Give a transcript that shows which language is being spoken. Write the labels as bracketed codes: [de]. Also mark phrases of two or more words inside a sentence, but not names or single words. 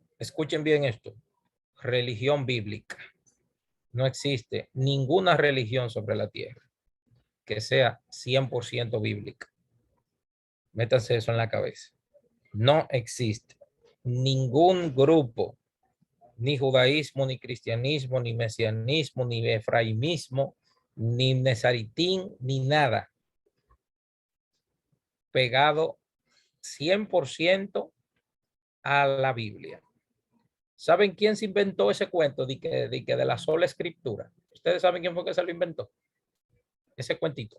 [es] Escuchen bien esto, religión bíblica. No existe ninguna religión sobre la tierra que sea 100% bíblica. Métanse eso en la cabeza. No existe ningún grupo, ni judaísmo, ni cristianismo, ni mesianismo, ni efraimismo, ni nezaritín, ni nada pegado 100% a la Biblia. ¿Saben quién se inventó ese cuento de la sola escritura? ¿Ustedes saben quién fue que se lo inventó? Ese cuentito.